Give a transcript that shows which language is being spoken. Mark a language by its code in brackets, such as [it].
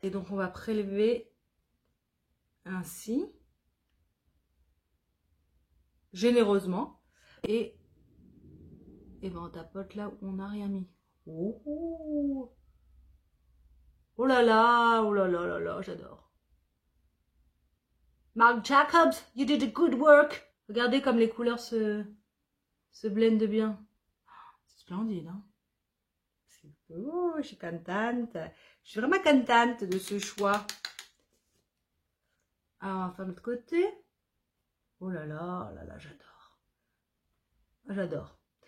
[fr] Et donc on va prélever ainsi. Généreusement. Et ben on tapote là où on n'a rien mis. Oh, oh là là, oh là là là là, j'adore. [en] Marc Jacobs, you did a good work. [fr] Regardez comme les couleurs se blendent bien. C'est splendide, hein. Oh, je suis contente. Je suis vraiment contente de ce choix. Alors, on va faire de l'autre côté. Oh là là, j'adore. J'adore.